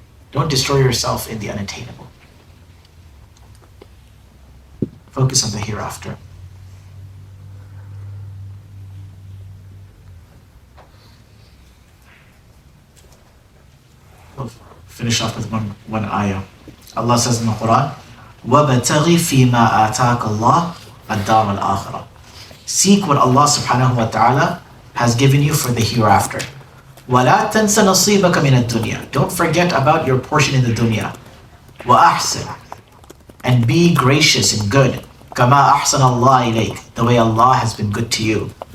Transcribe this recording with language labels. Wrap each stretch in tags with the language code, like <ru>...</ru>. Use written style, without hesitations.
<en>Don't destroy yourself in the unattainable. Focus on the hereafter. We'll finish off with one ayah. Allah says in the Quran,</en> <ar>وَبَتَغِ فِي مَا آتَاكَ اللَّهُ الدَّارَ الْآخِرَةِ.</ar> <en>Seek what Allah subhanahu wa ta'ala has given you for the hereafter.</en> <ar>وَلَا تَنْسَ نَصِيبَكَ مِنَ الدُّنْيَا.</ar> <en>Don't forget about your portion in the dunya.</en> <ar>وَأَحْسِنْ.</ar> <en>And be gracious and good.</en> <ar>كَمَا أَحْسَنَ اللَّهِ إِلَيْكَ.</ar> <en>The way Allah has been good to you.</en>